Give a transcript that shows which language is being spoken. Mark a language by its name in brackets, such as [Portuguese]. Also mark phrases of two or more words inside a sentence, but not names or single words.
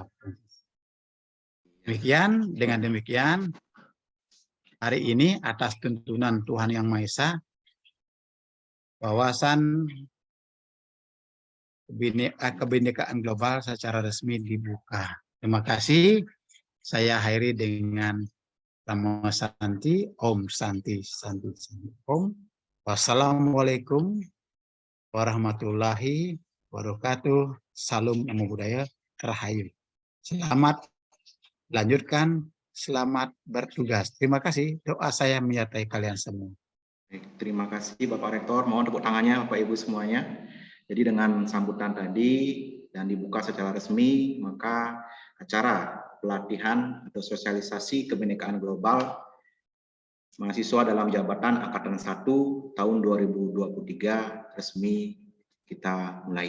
[Indonesian] Demikian, dengan demikian, hari ini atas tuntunan Tuhan Yang Maha Esa, wawasan kebinekaan global secara resmi dibuka. Terima kasih. Saya akhiri dengan [Sanskrit] Namo Santi, Om Santi, Santi, Santi, Om. [Arabic] Wassalamualaikum warahmatullahi wabarakatuh. [Indonesian] Salam [Pali] Namo Buddhaya, [Indonesian] Rahayu. Selamat lanjutkan, selamat bertugas. Terima kasih. Doa saya menyertai kalian semua. Baik, terima kasih Bapak Rektor. Mohon tepuk tangannya Bapak Ibu semuanya. Jadi dengan sambutan tadi dan dibuka secara resmi, maka acara pelatihan atau sosialisasi kebinekaan global mahasiswa dalam jabatan Angkatan 1 tahun 2023 resmi kita mulai.